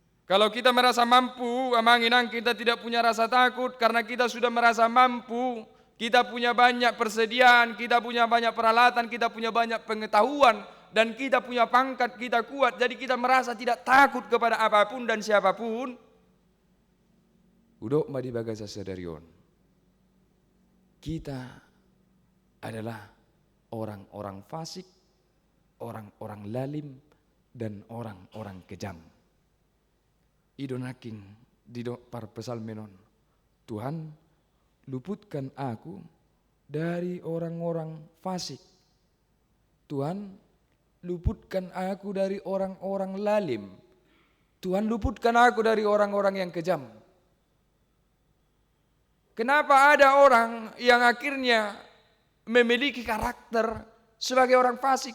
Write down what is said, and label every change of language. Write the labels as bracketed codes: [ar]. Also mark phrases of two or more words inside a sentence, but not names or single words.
[id] Kalau kita merasa mampu, amanginang kita tidak punya rasa takut karena kita sudah merasa mampu. Kita punya banyak persediaan, kita punya banyak peralatan, kita punya banyak pengetahuan, dan kita punya pangkat, kita kuat. Jadi kita merasa tidak takut kepada apapun dan siapapun. [bbc] Udok madi bagasa sadarion. [id] Kita adalah orang-orang fasik, orang-orang lalim, dan orang-orang kejam. [bbc] Idonaking didok par pesalmenon. [id] Tuhan, luputkan aku dari orang-orang fasik. Tuhan, luputkan aku dari orang-orang lalim. Tuhan, luputkan aku dari orang-orang yang kejam. Kenapa ada orang yang akhirnya memiliki karakter sebagai orang fasik?